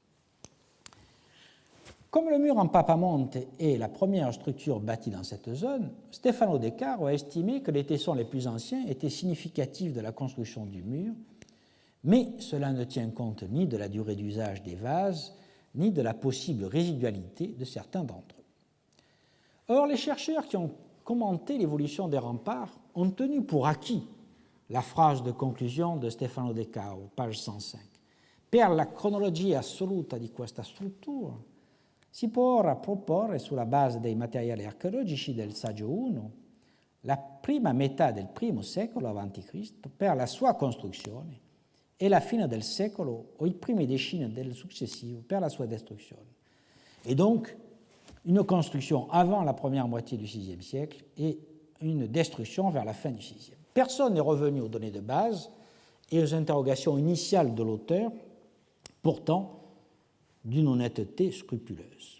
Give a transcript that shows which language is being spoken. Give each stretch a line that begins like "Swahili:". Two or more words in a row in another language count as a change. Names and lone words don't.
French: Comme le mur en Papamonte est la première structure bâtie dans cette zone, Stefano De Caro a estimé que les tessons les plus anciens étaient significatifs de la construction du mur, mais cela ne tient compte ni de la durée d'usage des vases, ni de la possible résidualité de certains d'entre eux. Or, les chercheurs qui ont commenté l'évolution des remparts ont tenu pour acquis la phrase de conclusion de Stefano De Caro, page 105.
Italian: Per la cronologia assoluta di questa struttura si può ora proporre, sulla base dei materiali archeologici del Saggio I, la prima metà del I secolo a.C. per la sua costruzione e la fine del secolo o i primi decini del successivo per la sua distruzione.
French: Et donc, une construction avant la première moitié du VIe siècle et une destruction vers la fin du VIe. Personne n'est revenu aux données de base et aux interrogations initiales de l'auteur, pourtant d'une honnêteté scrupuleuse.